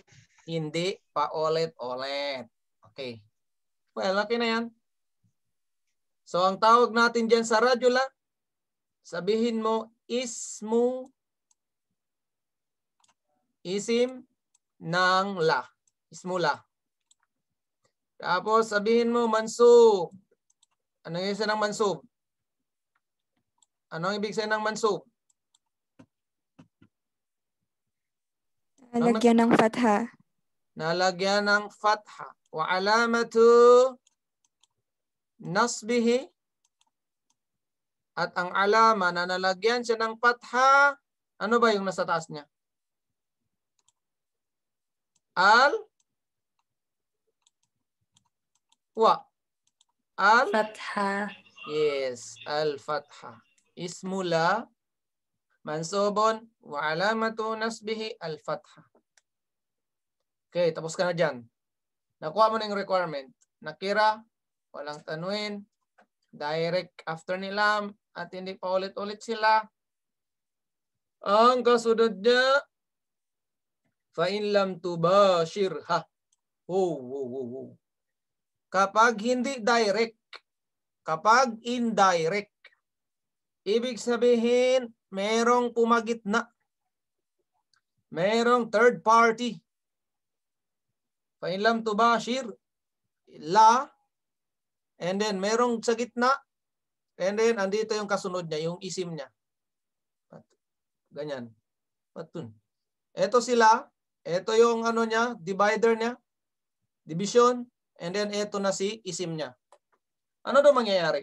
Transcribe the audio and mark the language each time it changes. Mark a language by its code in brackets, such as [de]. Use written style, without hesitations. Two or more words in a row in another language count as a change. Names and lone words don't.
[tl] Hindi pa ulit-ulit. Okay. Well, okay na yan. So, ang tawag natin dyan sa radula, sabihin mo, ismu, isim ng la. [ar] اسم لا. [tl] Tapos, sabihin mo, mansub. Anong ibig sabihin ng mansub? Anong ibig sabihin ng mansub? Lagyan ng fatha. Nalagyan ng fatha. [ar] وعلامة نصبه. [tl] At ang alama na nalagyan siya ng fatha, ano ba yung nasa taas niya? Fatha. Yes, al-fatha. [ar] اسم لا منصوب وعلامة نصبه الفتحة. [tl] Okay, tapos ka na dyan. Nakuha mo na yung requirement. Nakira, walang tanwin, [en] direct after [tl] nilam, at hindi pa ulit-ulit sila. Ang kasunod niya, [ar] فإن لم تباشرها. [tl] Kapag hindi direct, kapag indirect, ibig sabihin, merong pumagitna. Merong [en] third party. [ar] فإن لم تباشر لا, [en] and then [tl] merong sa gitna, [en] and then [tl] andito yung kasunod niya, yung isim niya. Ganyan. Patun. Ito sila, ito yung ano niya, divider niya, division, [en] and then [tl] ito na si isim niya. Ano daw mangyayari?